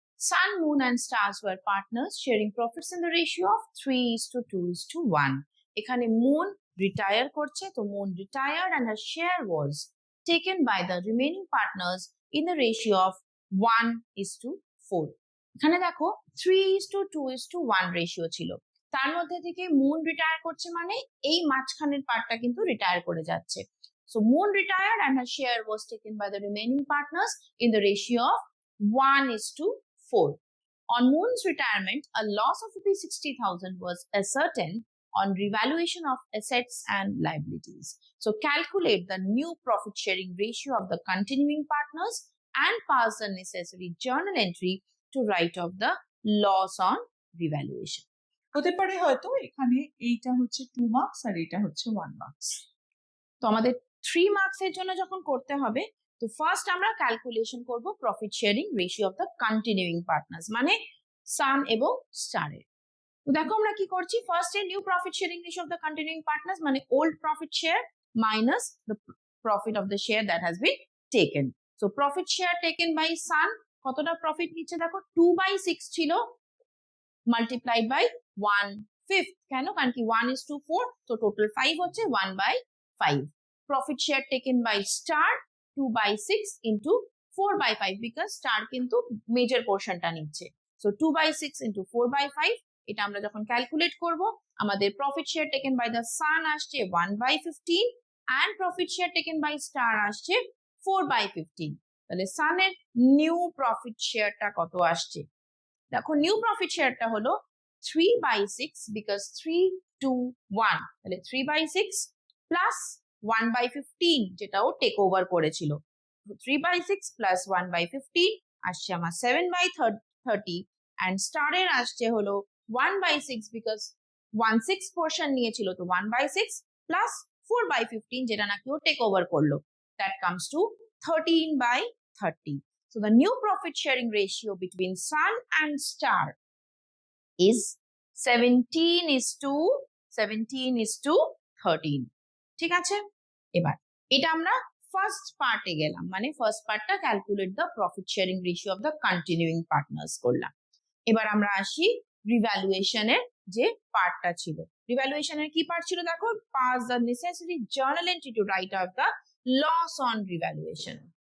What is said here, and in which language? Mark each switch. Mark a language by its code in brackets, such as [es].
[en] Sun, Moon and Stars were partners sharing profits in the ratio of 3:2:1. [bn] এখানে moon retire করছে, তো [en] Moon retired and her share was taken by the remaining partners in the ratio of 1:4. [bn] এখানে দেখো 3:2:1 ratio ছিল, তার মধ্যে থেকে moon retire করছে মানে এই মাঝখানের পার্টটা কিন্তু রিটায়ার করে যাচ্ছে। [en] So Moon retired and her share was taken by the remaining partners in the ratio of 1:4. On Moon's retirement, a loss of ₹60,000 was ascertained on revaluation of assets and liabilities. So calculate the new profit sharing ratio of the continuing partners and pass the necessary journal entry to write off the loss on revaluation. [bn] হতে পারে হয়তো এখানে এইটা হচ্ছে 2 marks আর এটা হচ্ছে 1 marks. তো আমাদের 3 মার্কসের জন্য যখন করতে হবে, তো ফার্স্ট আমরা ক্যালকুলেশন করব profit sharing ratio of the continuing partners, মানে সান এবং স্টারের। তো দেখো আমরা কি করছি, first a new profit sharing ratio of the continuing partners মানে old profit share minus the profit of the share that has been taken. So profit share taken by সান কতটা প্রফিট নিচ্ছে দেখো, 2/6 ছিল মাল্টিপ্লাইড বাই 1/5। কেন? কারণ কি 1:4, তো total 5 হচ্ছে 1/5। [en] Profit share taken by Star 2/6 into 4/5 because Star [bn] কিন্তু মেজর পোর্শনটা নিচ্ছে। সো 2/6 into 4/5, এটা আমরা যখন ক্যালকুলেট করব আমাদের profit share taken by the sun আসছে 1/15 and profit share taken by star আসছে 4/15। তাহলে সানের নিউ প্রফিট শেয়ারটা কত আসছে দেখো, নিউ প্রফিট শেয়ারটা হলো 3/6 because 3:1, তাহলে 3/6 প্লাস 1/15 যেটাও টেক ওভার করেছিল। 3/6 প্লাস 1/15 আসছে আমার 7/30 and স্টারের আসছে হলো 1/6 বিকজ 1/6 পোর্শন নিয়েছিল, তো 1/6 প্লাস 4/15 যেটা নাকি ও টেক ওভার করলো, that comes to 13/30. [en] So the new profit sharing ratio between Sun and Star is 17:13. [bn] ঠিক আছে, এবার এটা আমরা ফার্স্ট পার্টে গেলাম, মানে ফার্স্ট পার্টটা calculate the profit sharing ratio of the continuing partners করলাম। এবার আমরা আসি রিভ্যালুয়েশনের যে পার্টটা ছিল। রিভ্যালুয়েশনের কি পার্ট ছিল দেখো, [en] Pass the necessary journal entry to write out the loss on revaluation.